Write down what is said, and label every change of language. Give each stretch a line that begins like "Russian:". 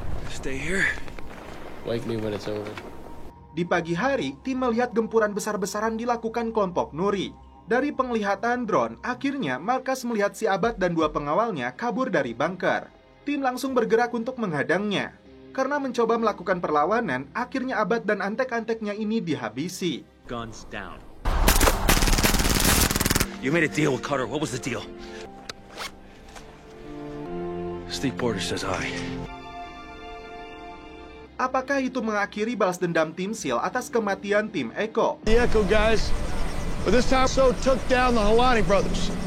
English: Stay here. Wake me when it's over.
Indonesian: Di pagi hari, tim melihat gempuran besar-besaran dilakukan kelompok Nuri. Dari penglihatan drone, akhirnya Marcus melihat si Abad dan 2 pengawalnya kabur dari bunker. Tim langsung bergerak untuk menghadangnya. Karena mencoba melakukan perlawanan, akhirnya Abad dan antek-anteknya ini dihabisi.
English: Guns down. You made a deal with Cutter. What was the deal? Steve Porter says hi.
Indonesian: Apakah itu mengakhiri balas dendam tim SEAL atas kematian tim Echo?
English: The Echo guys, but this time so took down the Helani brothers.